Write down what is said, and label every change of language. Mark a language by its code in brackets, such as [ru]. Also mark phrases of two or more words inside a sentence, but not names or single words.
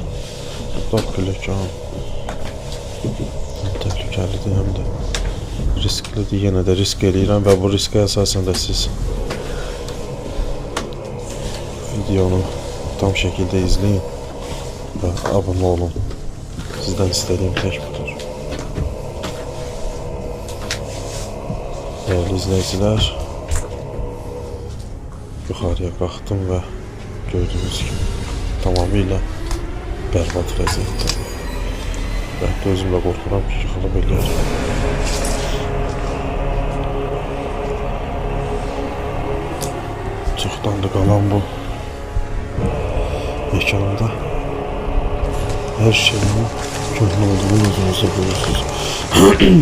[az] Burada pilləkən həm təhlükəlidir, həm də risklidir. Yenə də risk eləyirəm və bu riskə əsasən də siz videonu tam şəkildə izləyin və abunə olun. Sizdən istədiyim tək budur. [tr] Değerli izleyiciler, yukarıya kalktım ve gördüğünüz gibi tamamıyla berbat vəziyyətdə. [az] Ben de özümlə qorxuram ki, yıxılıb eləyər. Çoxdandır qalan bu mekanda her şeyin köhnə olduğunu özünüzdə görürsünüz.